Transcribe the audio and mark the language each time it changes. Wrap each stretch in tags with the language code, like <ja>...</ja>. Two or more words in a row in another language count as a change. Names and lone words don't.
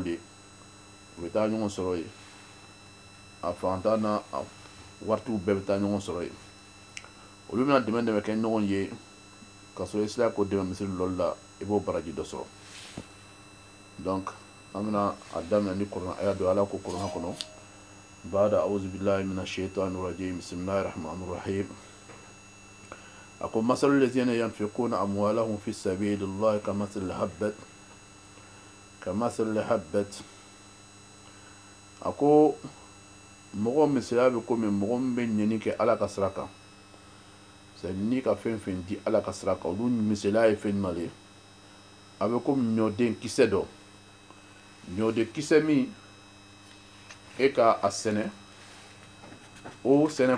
<bm>de u bɛ taa ɲɔgɔn sɔrɔ yen a fantan n'a waritigiw bɛɛ bɛ taa ɲɔgɔn sɔrɔ yen olu bɛna dɛmɛ kɛ ɲɔgɔn ye ka sɔrɔ i sera k'o dɛmɛ misiri dɔ la i b'o baraji dɔ sɔrɔ donc an bɛna a daminɛ ni kuranɛ aya dɔ Ala ko kuranɛ kɔnɔ</bm> <ar>بعد أعوذ بالله من الشيطان الرجيم بسم الله الرحمن الرحيم</ar> <bm>ako</bm> <ar>مثل الذين ينفقون أموالهم في سبيل الله كمثل حبة</ar> <bm>ako mɔgɔ misaliya bɛ komi mɔgɔ min bɛ ɲɛni kɛ Ala ka sira kan c'est ni ka fɛn fɛn di Ala ka sira kan olu misaliya ye fɛn jumɛn ye a bɛ komi ɲɔden kisɛ dɔ ɲɔden kisɛ min e ka a sɛnɛ o sɛnɛ</bm>